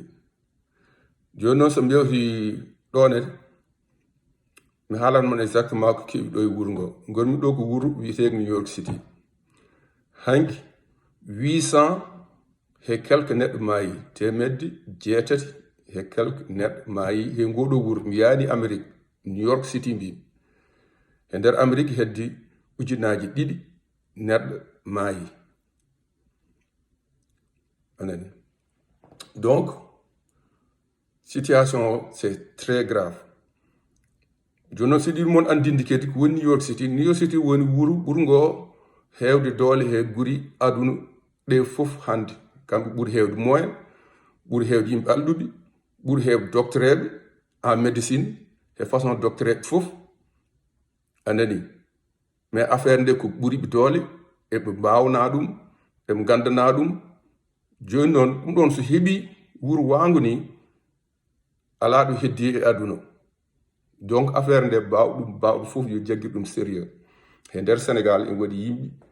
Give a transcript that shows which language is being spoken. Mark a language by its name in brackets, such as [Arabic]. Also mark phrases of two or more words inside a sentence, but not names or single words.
[Fula] joni noon so mbewti ɗone mi haalanmon exactement ko keeɓi ɗo e wuuro ngo gonmi ɗo ko wuuro wiyetego New York City hanki 800 he quelque neɗɗo maayi temedde 8 he quelque neɗɗo maayi he ngoɗo wuuro mi yaani Amérique New York City mbimi e nder Amérique heddi ujunaji 2 neɗɗo maayi anani donc situation o [French] c'est très grave [Fula] joni noon siɗi mon andinde kadi ko woni New York City woni wuuro ɓurgo hewde doole he guri aduna ɗe fof hande kamɓe ɓuuri hewde moyen ɓuuri hewde yimɓe alɗuɓe ɓuuri hewde doctereɓe [French] en médecine [Fula] e façon doctereɓe fof anani mais affaire nde ko ɓuuri ɓe doole eɓe mbawna ɗum eɓe gandana ɗum joni noon ɗum ɗon so heeɓi wuuro wangu ni ala ɗo heddi e aduna donc affaire nde bawɗo fof yo jaggir ɗum sérieux e nder Sénégal en waɗi yimɓe